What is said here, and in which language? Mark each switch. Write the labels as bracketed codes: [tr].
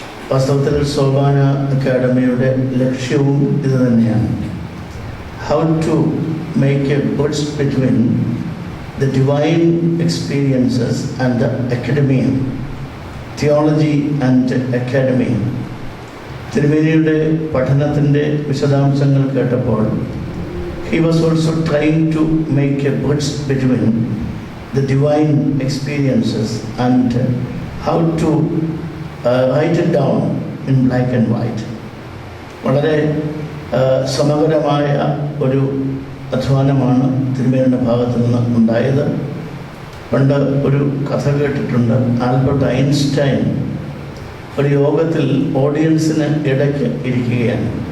[ml] വാസ്തവത്തിൽ സോപാന അക്കാഡമിയുടെ ലക്ഷ്യവും ഇത് തന്നെയാണ്. [en] How to make a bridge between the divine experiences and the academia, theology and academy. [ml] തിരുമേനിയുടെ പഠനത്തിൻ്റെ വിശദാംശങ്ങൾ കേട്ടപ്പോൾ [en] he was also trying to make a bridge between the divine experiences and how to write it down in black and white. [ml] വളരെ സമഗ്രമായ ഒരു അധ്വാനമാണ് തിരുമേനിയുടെ ഭാഗത്തു നിന്ന് ഉണ്ടായത്. പണ്ട് ഒരു കഥ കേട്ടിട്ടുണ്ട്. ആൽബർട്ട് ഐൻസ്റ്റൈൻ ഒരു യോഗത്തിൽ ഓഡിയൻസിന് ഇടയ്ക്ക് ഇരിക്കുകയാണ്.